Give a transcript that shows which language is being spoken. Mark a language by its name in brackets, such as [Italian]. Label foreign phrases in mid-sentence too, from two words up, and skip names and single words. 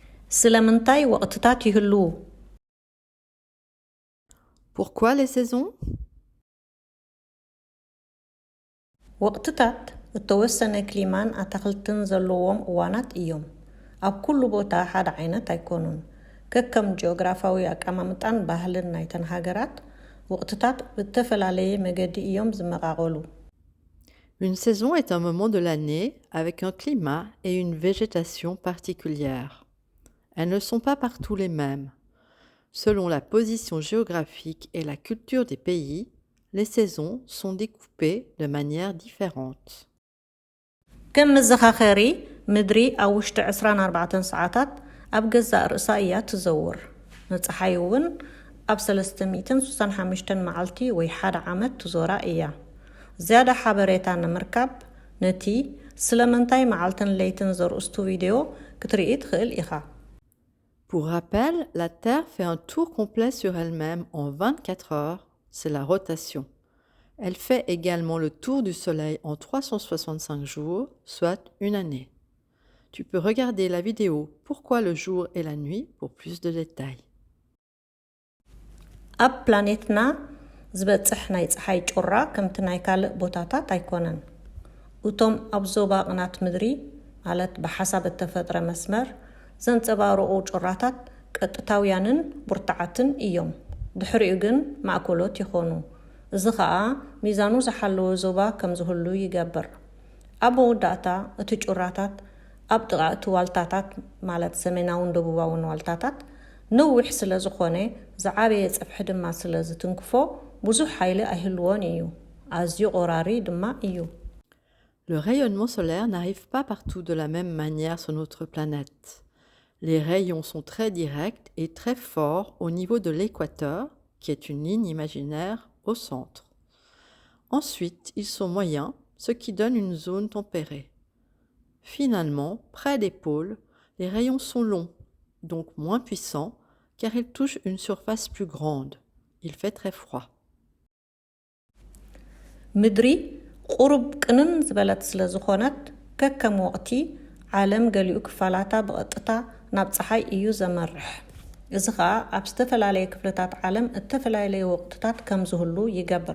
[Tigrinya] ስለምንታይ ወቅትታት ይህልው? [French] Pourquoi les saisons? [Tigrinya] ወቅትታት እተወሰነ ክሊማን ኣታኽልትን ዘለዎም እዋናት እዮም። ኣብ ኩሉ ቦታ ሓደ ዓይነት ኣይኮኑን። ከከም ጂኦግራፋዊ ኣቀማምጣን ባህልን ናይተን ሃገራት ወቅትታት ብተፈላለየ መገዲ እዮም ዝመቃቀሉ። [French] Une saison est un moment de l'année avec un climat et une végétation particulière. Elles ne sont pas partout les mêmes. Selon la position géographique et la culture des pays, les saisons sont découpées de manière différente. [Tigrinya] ከም መዘኻኸሪ ምድሪ ኣብ ውሽጢ 24 ሰዓታት ኣብ ገዛእ ርእሳ እያ ትዘውር። ንፀሓይ እውን ኣብ 365 መዓልቲ ወይ ሓደ ዓመት ትዞራ እያ። ዝያዳ ሓበሬታ ንምርካብ ነቲ ስለምንታይ መዓልትን ለይትን ዘርእስቱ ቪድዮ ክትርኢ ትኽእል ኢኻ። [French] Pour rappel, la Terre fait un tour complet sur elle-même en 24 heures, c'est la rotation. Elle fait également le tour du Soleil en 365 jours, soit une année. Tu peux regarder la vidéo Pourquoi le jour et la nuit pour plus de détails. [Tigrinya] ኣብ ፕላኔትና ዝበፅሕ ናይ ፀሓይ ጮራ ከምቲ ናይ ካልእ ቦታታት ኣይኮነን። እቶም ኣብ ዞባ ቅናት ምድሪ ማለት ብሓሳብ እተፈጥረ መስመር ዘንፀባርቑ ጮራታት ቀጥታውያንን ቡርትዓትን እዮም። ድሕሪኡ ግን ማእከሎት ይኾኑ። እዚ ከዓ ሚዛኑ ዝሓለወ ዞባ ከም ዝህሉ ይገብር። ኣብ መወዳእታ እቲ ጮራታት ኣብ ጥቓ እቲ ዋልታታት ማለት ሰሜናውን ደቡባውን ዋልታታት ነዊሕ ስለ ዝኾነ ዝዓበየ ፀፍሒ ድማ ስለ ዝትንክፎ ብዙሕ ሓይሊ ኣይህልዎን እዩ። ኣዝዩ ቆራሪ ድማ እዩ። [French] Le rayonnement solaire n'arrive pas partout de la même manière sur notre planète. Les rayons sont très directs et très forts au niveau de l'équateur, qui est une ligne imaginaire au centre. Ensuite, ils sont moyens, ce qui donne une zone tempérée. Finalement, près des pôles, les rayons sont longs, donc moins puissants, car ils touchent une surface plus grande. Il fait très froid. [Tigrinya] ምድሪ ቁሩብ ቅንን ዝበለት ስለ ዝኾነት ከከም ወቕቲ ዓለም ገሊኡ ክፋላታ ብቐጥታ ናብ ፀሓይ እዩ ዘመርሕ። እዚ ከዓ ኣብ ዝተፈላለየ ክፍልታት ዓለም እተፈላለየ ወቕትታት ከም ዝህሉ ይገብር።